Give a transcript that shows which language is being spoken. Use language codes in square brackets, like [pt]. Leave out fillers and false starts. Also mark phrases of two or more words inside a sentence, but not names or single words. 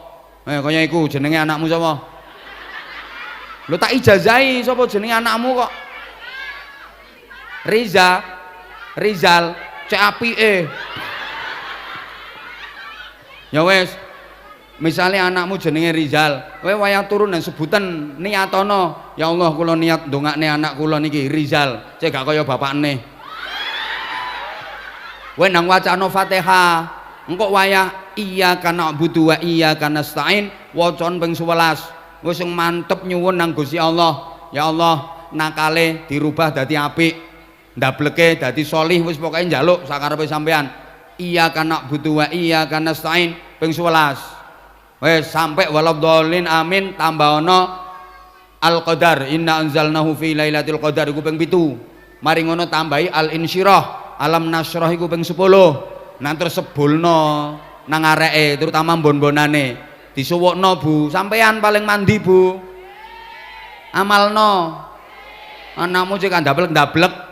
[jv] Kaya iku jenenge anakmu sapa? Lho tak ijazahi sapa jenenge anakmu kok? Rizal, cek apike. Ya wis. Misale anakmu jenenge Rizal, kowe wayah turun dan sebutan niatono. [ar] يا الله [jv] kula niat ndongakne anak kula niki Rizal, cek gak kaya bapakne. Kowe nang wacana Fatihah, engko wayah [ar] إياك نعبد وإياك نستعين [jv] wacan ping 11. Wis sing mantep nyuwun nang Gusti Allah. [ar] يا الله, [jv] nakale dirubah dadi apik, ndableke dadi sholih, wis pokoke njaluk sakarepe sampean. [ar] إياك نعبد وإياك نستعين ping 11. [jv] Wis sampai [ar] ولا الضالين آمين [jv] tambah ana [ar] القدر إنا أنزلناه في ليلة القدر [jv] iku ping 7. Mari ngono tambahi [ar] الانشراح ألم نشرح [jv] iku ping 10. Nah terus sebulno nang areke terutama mbon-bonane disuwukno Bu, sampean paling mandi Bu, amalno anakmu cek ndablek-ndablek.